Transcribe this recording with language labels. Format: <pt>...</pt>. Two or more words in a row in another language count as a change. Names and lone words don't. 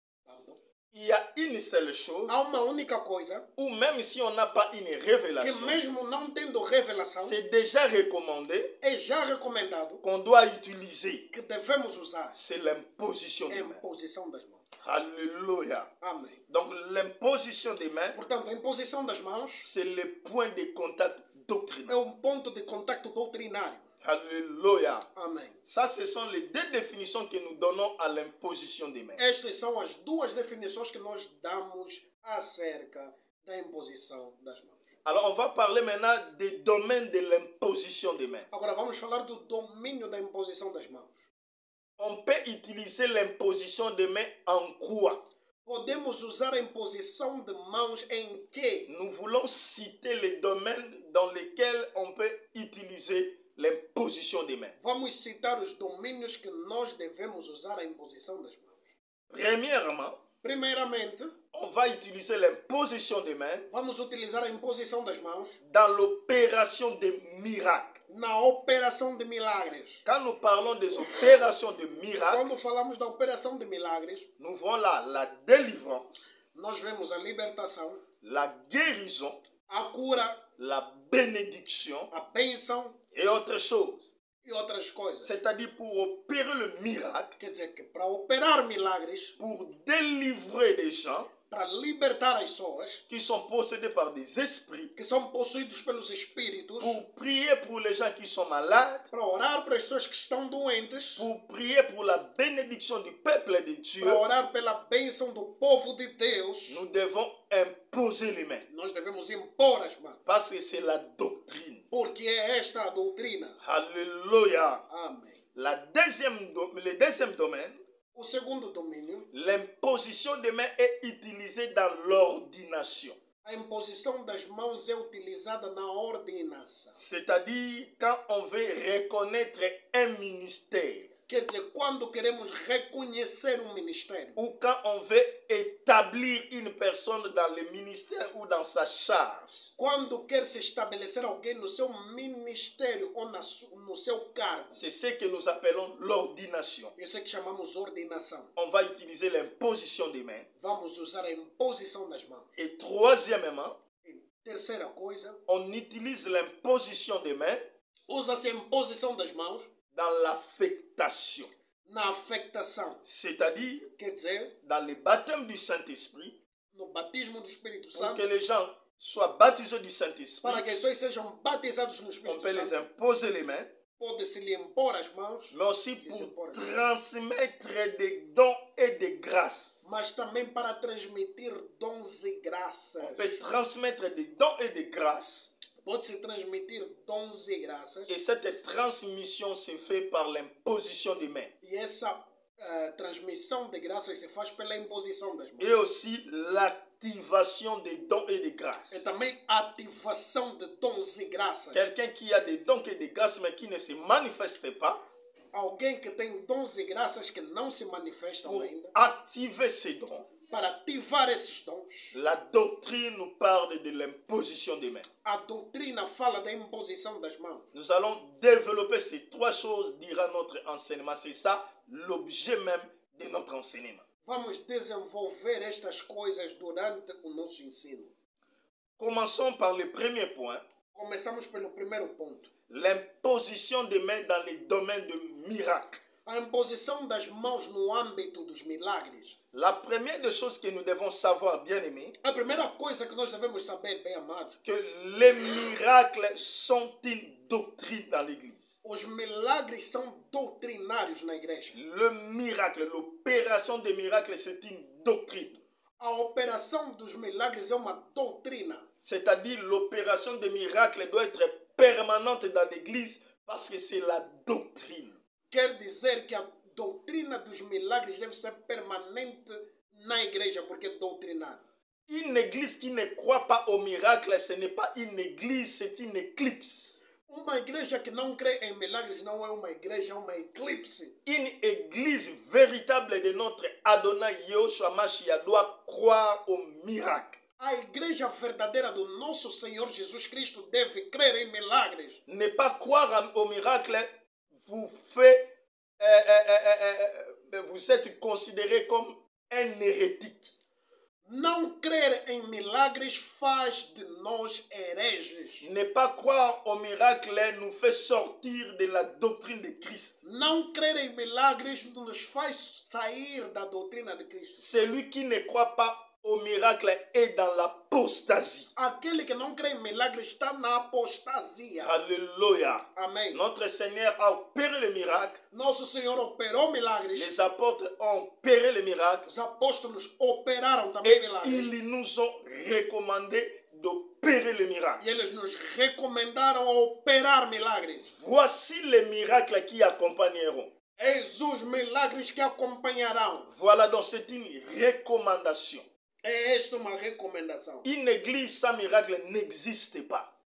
<fr>Pardon? il y a une seule chose,</fr> <pt>Há uma única coisa</pt> <fr>ou même si on n'a pas une que révélation,</fr> <pt>mesmo não tendo revelação,</pt> <fr>c'est déjà recommandé</fr> <pt>é já recomendado</pt> <fr>qu'on doit utiliser.</fr> <pt>que devemos usar</pt> <fr>C'est l'imposition</fr> <pt>a</pt> <fr>des mains.</fr> <pt>imposição das mãos.</pt> <fr>Alléluia.</fr> <pt>Amém.</pt> <fr>Donc l'imposition des mains,</fr> <pt>Portanto, a imposição das mãos</pt> <fr>c'est le point de contact</fr> <pt>é</pt> <fr>doctrinal.</fr> <pt>ponto de contacto doutrinário.</pt> <fr>Alléluia.</fr> <pt>Amém.</pt> <fr>Ça, ce sont les deux définitions que nous donnons à l'imposition des mains.</fr> <pt>Estas são as duas definições que nós damos acerca da imposição das mãos.</pt> <fr>Alors, on va parler maintenant des domaines de l'imposition des mains.</fr> <pt>Agora vamos falar do domínio da imposição das mãos.</pt> <fr>On peut utiliser l'imposition des mains en quoi?</fr> <pt>Podemos usar a imposição de mãos em que?</pt> <fr>Nous voulons citer les domaines dans lesquels on peut utiliser l'imposition des mains.</fr> <pt>Vamos citar os domínios que nós devemos usar a imposição das mãos.</pt> <fr>Premièrement,</fr> <pt>Primeiramente,</pt> <fr>on va utiliser l'imposition des mains</fr> <pt>vamos utilizar a imposição das mãos</pt> <fr>dans l'opération des miracles.</fr> <pt>na operação de milagres.</pt> <fr>Quand nous parlons des opérations de miracles,</fr> <pt>Quando falamos da operação de milagres,</pt> <fr>nous voyons là la délivrance,</fr> <pt>nós vemos a libertação,</pt> <fr>la guérison,</fr> <pt>a cura,</pt> <fr>la bénédiction</fr> <pt>a bênção</pt> <fr>et autre chose.</fr> <pt>e outras coisas.</pt> <fr>C'est-à-dire pour opérer le miracle,</fr> <pt>Quer dizer que para operar milagres,</pt> <fr>pour délivrer des gens</fr> <pt>para libertar as pessoas</pt> <fr>qui sont possédés par des esprits,</fr> <pt>que são possuídos pelos espíritos,</pt> <fr>pour prier pour les gens qui sont malades,</fr> <pt>para orar para as pessoas que estão doentes,</pt> <fr>pour prier pour la bénédiction du peuple de Dieu,</fr> <pt>para orar pela bênção do povo de Deus,</pt> <fr>nous devons imposer les mains.</fr> <pt>nós devemos impor as mãos.</pt> <fr>Parce que c'est la doctrine.</fr> <pt>Porque é esta a doutrina.</pt> <fr>Alléluia.</fr> <pt>Amém.</pt> <fr>Le deuxième domaine,</fr> <pt>O segundo domínio,</pt> <fr>l'imposition des mains est utilisée dans l'ordination.</fr> <pt>a imposição das mãos é utilizada na ordenança.</pt> <fr>C'est-à-dire quand on veut reconnaître un ministère</fr> <pt>Quer dizer, quando queremos reconhecer um ministério,</pt> <fr>ou quand on veut établir une personne dans le ministère ou dans sa charge.</fr> <pt>quando quer se estabelecer alguém no seu ministério ou no seu cargo.</pt> <fr>C'est ce que nous appelons l'ordination.</fr> <pt>Isso é que chamamos ordenação.</pt> <fr>On va utiliser l'imposition des mains.</fr> <pt>Vamos usar a imposição das mãos.</pt> <fr>Et troisièmement,</fr> <pt>E terceira coisa,</pt> <fr>on utilise l'imposition des mains</fr> <pt>usa-se a imposição das mãos</pt> <fr>dans l'affectation.</fr> <pt>na afectação.</pt> <fr>C'est-à-dire</fr> <pt>Quer dizer,</pt> <fr>dans le baptême du Saint-Esprit,</fr> <pt>no batismo do Espírito</pt> <fr>pour</fr> <pt>Santo,</pt> <fr>que les gens soient baptisés du Saint-Esprit,</fr> <pt>para que as pessoas sejam batizadas no</pt> <fr>on</fr> <pt>Espírito</pt> <fr>peut les</fr> <pt>Santo,</pt> <fr>imposer les mains,</fr> <pt>pode-se lhe impor as mãos,</pt> <fr>mais aussi pour transmettre des dons et des grâces.</fr> <pt>mas também para transmitir dons e graças.</pt> <fr>On peut transmettre des dons et des grâces.</fr> <pt>Pode-se transmitir dons e graças.</pt> <fr>Et cette transmission se fait par l'imposition des mains.</fr> <pt>E essa transmissão de graças se faz pela imposição das mãos.</pt> <fr>Et aussi l'activation des dons et des grâces.</fr> <pt>É também a ativação de dons e graças.</pt> <fr>Quelqu'un qui a des dons et des grâces mais qui ne se manifeste pas,</fr> <pt>Alguém que tem dons e graças que não se manifestam</pt> <fr>pour</fr> <pt>ainda,</pt> <fr>activer ces dons,</fr> <pt>para ativar esses dons,</pt> <fr>la doctrine nous parle de l'imposition des mains.</fr> <pt>a doutrina fala da imposição das mãos.</pt> <fr>Nous allons développer ces trois choses durant notre enseignement. C'est ça l'objet même de notre enseignement.</fr> <pt>Vamos desenvolver estas coisas durante o nosso ensino.</pt> <fr>Commençons par le premier point,</fr> <pt>Começamos pelo primeiro ponto.</pt> <fr>l'imposition des mains dans les domaines de miracles.</fr> <pt>A imposição das mãos no âmbito dos milagres.</pt> <fr>La première des choses que nous devons savoir, bien aimés,</fr> <pt>A primeira coisa que nós devemos saber, bem amados,</pt> <fr>que les miracles sont une doctrine dans l'Église.</fr> <pt>os milagres são doutrinários na igreja.</pt> <fr>Le miracle, l'opération des miracles, c'est une doctrine.</fr> <pt>A operação dos milagres é uma doutrina.</pt> <fr>C'est-à-dire l'opération des miracles doit être permanente dans l'Église parce que c'est la doctrine.</fr> <pt>Quer dizer que a doutrina dos milagres deve ser permanente na igreja, porque é doutrinário.</pt> <fr>Une église qui ne croit pas au miracle, ce n'est pas une église, c'est une éclipse.</fr> <pt>Uma igreja que não crê em milagres não é uma igreja, é uma eclipse.</pt> <fr>Une église véritable de notre</fr> <he>Adonai Yahushua Mashiach</he> <fr>doit croire au miracle.</fr> <pt>A igreja verdadeira do nosso Senhor Jesus Cristo deve crer em milagres.</pt> <fr>Ne pas croire au miracle vous fait, vous êtes considéré comme un hérétique.</fr> <pt>Não crer em milagres faz de nós hereges.</pt> <fr>Ne pas croire au miracle nous fait sortir de la doctrine de Christ.</fr> <pt>Não crer em milagres nos faz sair da doutrina de Cristo.</pt> <fr>Celui qui ne croit pas au miracle est dans l'apostasie.</fr> <pt>Aquele que não crê em milagres está na apostasia.</pt> <fr>Alléluia.</fr> <pt>Amém.</pt> <fr>Notre Seigneur a opéré le miracle.</fr> <pt>Nosso Senhor operou milagres.</pt> <fr>Les apôtres ont opéré le miracle.</fr> <pt>Os apóstolos operaram também</pt> <fr>Et</fr> <pt>milagres.</pt> <fr>ils nous ont recommandé d'opérer le miracle.</fr> <pt>E eles nos recomendaram a operar milagres.</pt> <fr>Voici les miracles qui accompagneront.</fr> <pt>Eis os milagres que acompanharão.</pt> <fr>Voilà, donc c'est une recommandation.</fr> <pt>É esta uma recomendação.</pt> <fr>Une église sans miracle n'existe pas.</fr>